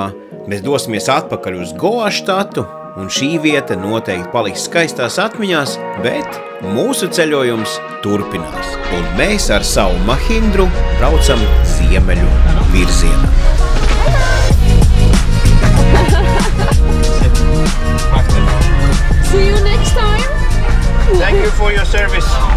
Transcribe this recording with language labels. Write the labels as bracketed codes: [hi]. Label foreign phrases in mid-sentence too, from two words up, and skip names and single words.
[lv] Mēs dosimies atpakaļ uz Goa štatu, un šī vieta noteikti paliks skaistās atmiņās, bet mūsu ceļojums turpinās. Un mēs ar savu Mahindru braucam ziemeļu virzienā. [en] See you next time. Thank you for your service.